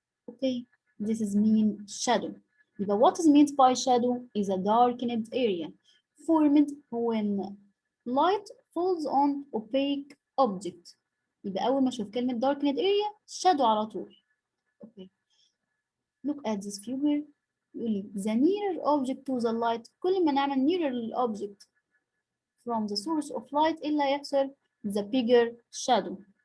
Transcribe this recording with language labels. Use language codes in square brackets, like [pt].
[en] Okay, this is mean shadow. يبقى what is meant by shadow is a darkened area formed when light falls on opaque object. [ar] يبقى أول ما أشوف كلمة [en] darkened area shadow [ar] على طول. [en] Okay. Look at this figure. [ar] يقول لي [en] the nearer object to the light. [ar] كل ما نعمل [en] nearer للobject from the source of light [ar] إيه اللي هيحصل؟ [en] the bigger shadow.